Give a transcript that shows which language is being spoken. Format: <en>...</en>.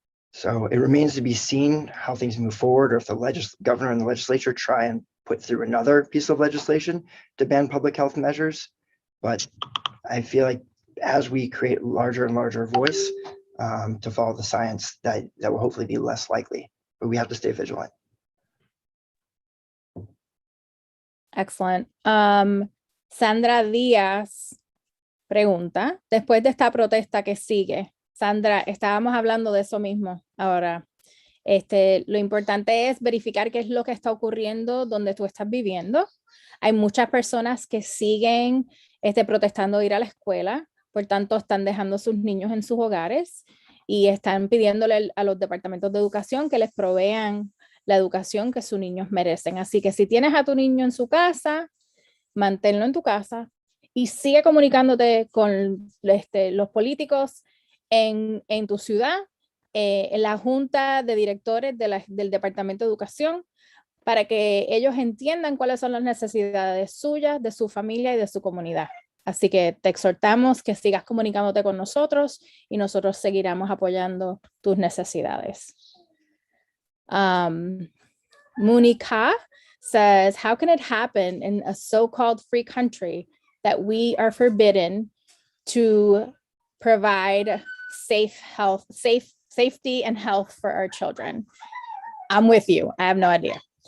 <en>So it remains to be seen how things move forward, or if the governor and the legislature try and put through another piece of legislation to ban public health measures. But I feel like as we create larger and larger voice to follow the science, that will hopefully be less likely, but we have to stay vigilant. Excellent.</en> <es>Sandra Díaz pregunta, después de esta protesta que sigue, Sandra, estábamos hablando de eso mismo ahora. Lo importante es verificar qué es lo que está ocurriendo donde tú estás viviendo. Hay muchas personas que siguen protestando de ir a la escuela, por tanto están dejando a sus niños en sus hogares y están pidiéndole a los departamentos de educación que les provean la educación que sus niños merecen. Así que si tienes a tu niño en su casa, manténlo en tu casa y sigue comunicándote con los políticos en tu ciudad en la junta de directores del Departamento de Educación para que ellos entiendan cuáles son las necesidades suyas, de su familia y de su comunidad. Así que te exhortamos que sigas comunicándote con nosotros y nosotros seguiremos apoyando tus necesidades.</es> <en>Munika says, how can it happen in a so-called free country that we are forbidden to provide safety and health for our children? I'm with you. I have no idea.</en>